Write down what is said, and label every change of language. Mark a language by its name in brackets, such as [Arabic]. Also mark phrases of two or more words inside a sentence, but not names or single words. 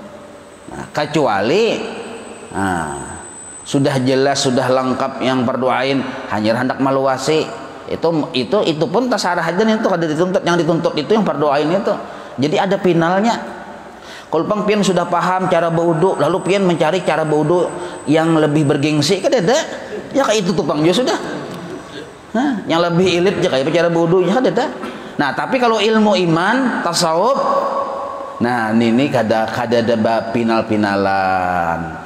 [Banjar] Nah, kecuali sudah jelas, sudah lengkap yang berdoain, hanya hendak meluasi, itu pun tasarah aja itu kada dituntut. Yang dituntut itu yang berdoain itu. Jadi ada finalnya. Kalau pian sudah paham cara berwudu, lalu pian mencari cara berwudu yang lebih bergengsi, kan ada ya kayak itu tupang juga sudah. [Indonesian] Yang lebih elit ya kayak cara berwudu ya ada. [Banjar] Nah, tapi kalau ilmu iman, tasawuf, nah ini kada ada final-finalan.